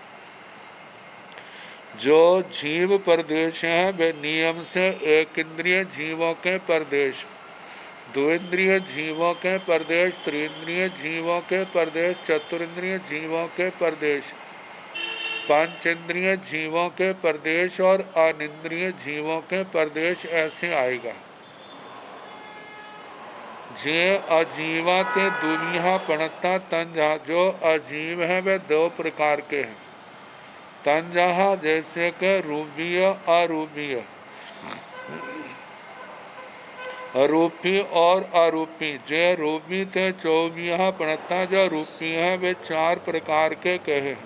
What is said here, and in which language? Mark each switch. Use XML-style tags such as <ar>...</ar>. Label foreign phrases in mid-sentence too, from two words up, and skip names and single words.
<hi>जो जीव प्रदेश हैं वे नियम से एक इंद्रिय जीवों के प्रदेश, दो इंद्रिय जीवों के प्रदेश, त्रिंद्रिय जीवों के प्रदेश, चतुरिंद्रिय जीवों के प्रदेश, पंच इंद्रिय जीवों के प्रदेश और अनिंद्रिय जीवों के प्रदेश ऐसे आएगा।</hi> <pka>जे अजीवा ते दुनिया पणता तंजा।</pka> <hi>जो अजीव है वे 2 प्रकार के हैं। तंजहा जैसे कि रूपीय अरूपीय, रूपी और अरूपी।</hi> <pka>जे रूपी थे 24 प्रणता,</pka> <hi>जो रूपी है वे 4 प्रकार के कहे हैं।</hi>